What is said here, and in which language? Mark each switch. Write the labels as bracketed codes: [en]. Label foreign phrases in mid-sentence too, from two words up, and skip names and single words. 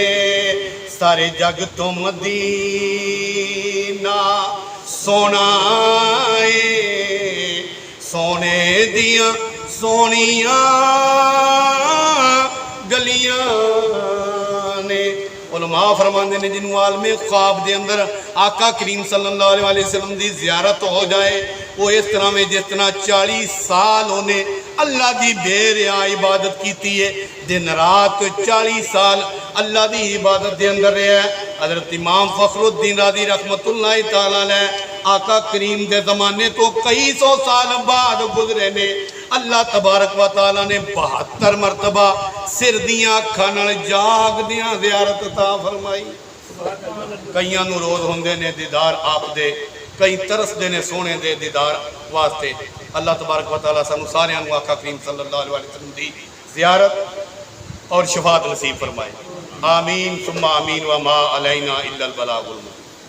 [pa] سارے جگ تو مدینہ سوہنا سوہنے دیاں سوہنیاں گلیاں نے. [ur] علما فرماتے نے جنہوں نے عالم خواب کے اندر آقا کریم [ar] صلى الله عليه وسلم [ur] کی زیارت ہو جائے، وہ اس طرح میں جس طرح 40 سال انہیں اللہ کی بے ریا عبادت کی ہے، دن رات 40 سال اللہ کی عبادت کے اندر رہا. حضرت امام فخرالدین رازی [ar] رحمة الله تعالى عليه [ur] آقا کریم کے زمانے تو کئی سو سال بعد گزرے نے. [ar] الله تبارك وتعالى [pa] نے 72 مرتبہ سر دیاں اکھاں نال جاگدیاں زیارت عطا فرمائی. کئیاں نوں روز ہوندے نے دیدار آپ دے، کئی ترسدے نے سوہنے دے دیدار واسطے. [ar] الله تبارك وتعالى [pa] سانوں ساریاں نوں آقا کریم [ar] صلى الله عليه وسلم [pa] دی زیارت اور شفاعت نصیب فرمائے. [ar] آمين ثم آمين وما علينا إلا البلاغ المبين.